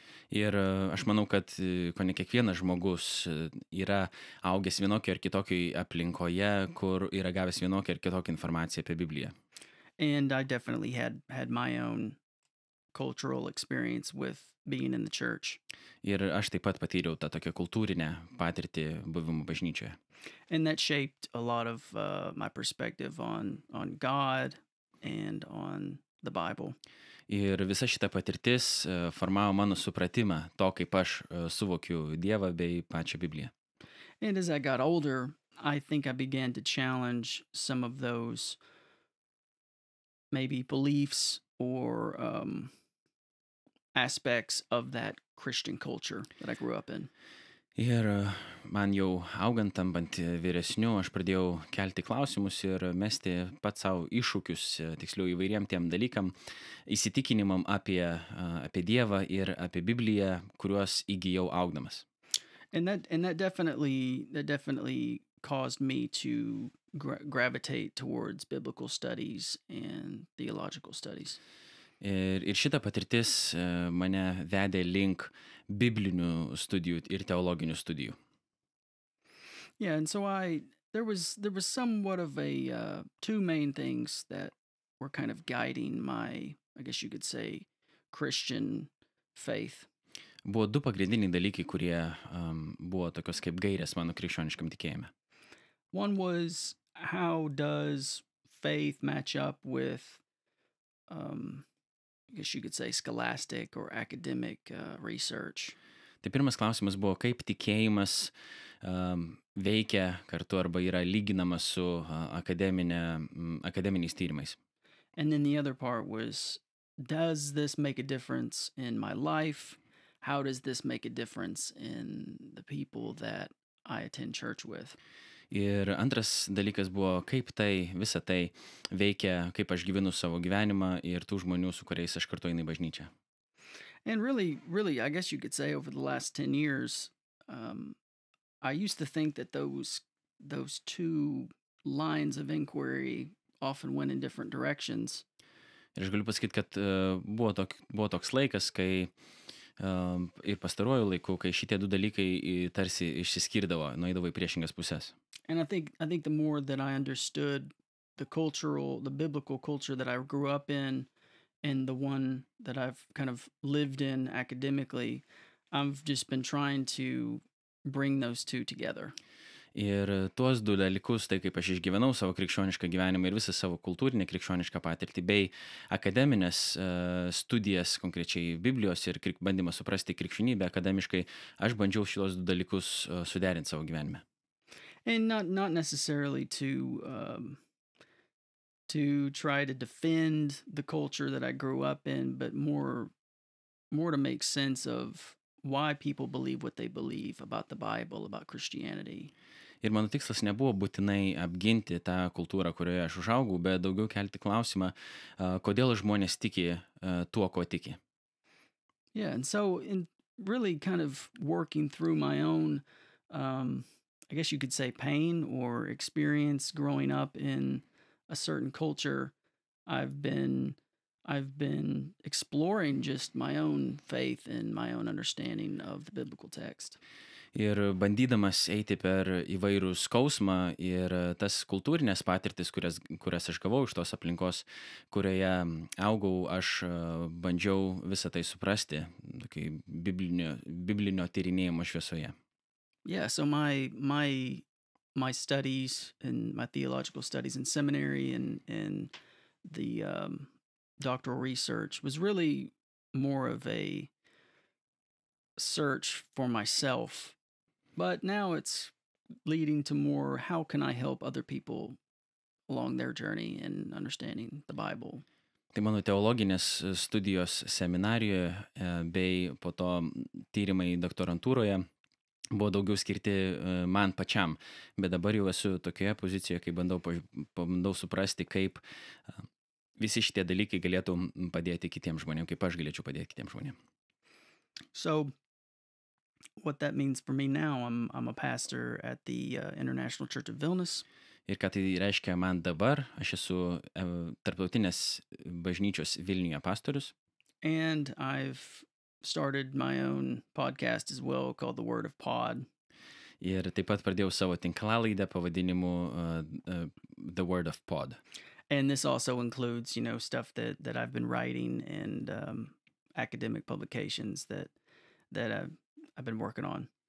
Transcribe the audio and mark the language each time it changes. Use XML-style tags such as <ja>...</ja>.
<lt>Ir aš manau, kad kone kiekvienas žmogus yra augęs vienokiai ar kitokiai aplinkoje, kur yra gavęs vienokią ar kitokią informaciją apie Bibliją.</lt> <en>And I definitely had my own cultural experience with being in the church.</en> <lt>Ir aš taip pat patyriau tą tokią kultūrinę patirtį buvimo bažnyčioje.</lt> <en>And that shaped a lot of my perspective on God and on the Bible.</en> <lt>Ir visa šita patirtis formavo mano supratimą to, kaip aš suvokiu Dievą bei pačią Bibliją.</lt> <en>And as I got older, I think I began to challenge some of those maybe beliefs or aspects of that Christian culture that I grew up in.</en> <lt>Ir man jau augant, tampant vyresniu, aš pradėjau kelti klausimus ir mesti pat savo iššūkius, tiksliau įvairiem tiem dalykam, įsitikinimam apie Dievą ir apie Bibliją, kuriuos įgijau augdamas.</lt> <en>And that definitely caused me to gravitate towards biblical studies and theological studies.</en> <lt>Ir šita patirtis mane vedė link biblinių studijų ir teologinių studijų.</lt> <en>Yeah, and so there was somewhat of a two main things that were kind of guiding my, I guess you could say, Christian faith.</en> <lt>Buvo du pagrindiniai dalykai, kurie buvo tokios kaip gairės mano krikščioniškam tikėjime.</lt> <en>One was, how does faith match up with I guess you could say scholastic or academic research.</en> <lt>Tai pirmas klausimas buvo, kaip tikėjimas veikia kartu arba yra lyginamas su akademiniais tyrimais.</lt> <en>And then the other part was, does this make a difference in my life? How does this make a difference in the people that I attend church with?</en> <lt>Ir antras dalykas buvo, kaip visa tai veikia, kaip aš gyvenu savo gyvenimą ir tų žmonių, su kuriais aš kartu einu į bažnyčią.</lt> <en>And really, I guess you could say over the last 10 years, I used to think that those two lines of inquiry often went in different directions.</en> <lt>Ir aš galiu pasakyti, kad buvo toks laikas, kai ir pastaruoju laiku, kai šitie du dalykai tarsi išsiskirdavo, nueidavo į priešingas pusės.</lt> <en>And I think the more that I understood the biblical culture that I grew up in and the one that I've kind of lived in academically, I've just been trying to bring those two together.</en> <lt>Ir tuos du dalykus, tai kaip aš išgyvenau savo krikščionišką gyvenimą ir visą savo kultūrinę krikščionišką patirtį, bei akademinės studijas, konkrečiai Biblijos ir bandymą suprasti krikščionybę akademiškai, aš bandžiau šios du dalykus suderinti savo gyvenime.</lt> <en>And not necessarily to try to defend the culture that I grew up in, but more to make sense of why people believe what they believe about the Bible, about Christianity.</en> <lt>Ir mano tikslas nebuvo būtinai apginti tą kultūrą, kurioje aš užaugau, bet daugiau kelti klausimą, kodėl žmonės tiki tuo, ko tiki.</lt> <en>Yeah, and so in really kind of working through my own, I guess you could say, pain or experience growing up in a certain culture, I've been exploring just my own faith and my own understanding of the biblical text.</en> <lt>Ir bandydamas eiti per įvairų skausmą ir tas kultūrinės patirtis, kurias aš gavau iš tos aplinkos, kurioje augau, aš bandžiau visą tai suprasti, biblinio tyrinėjimo šviesoje.</lt> <en>Yeah, so my studies and my theological studies in seminary and the doctoral research was really more of a search for myself. But now it's leading to more, how can I help other people along their journey in understanding the Bible?</en> <lt>Tai mano teologinės studijos seminarijoje bei po to tyrimai doktorantūroje buvo daugiau skirti man pačiam, bet dabar jau esu tokioje pozicijoje, kai bandau suprasti, kaip visi šitie dalykai galėtų padėti kitiems žmonėms, kaip aš galėčiau padėti kitiems žmonėms.</lt> <en>So what that means for me now, I'm a pastor at the International Church of Vilnius.</en> <lt>ir ką tai reiškia man dabar. Aš esu Tarptautinės bažnyčios Vilniuje pastorius.</lt> <en>And I've started my own podcast as well called The Word of Pod.</en> <lt>Ir taip pat pradėjau savo tinklalaidę pavadinimu The Word of Pod.</lt> <en>And this also includes, stuff that I've been writing and academic publications that I've been working on.</en>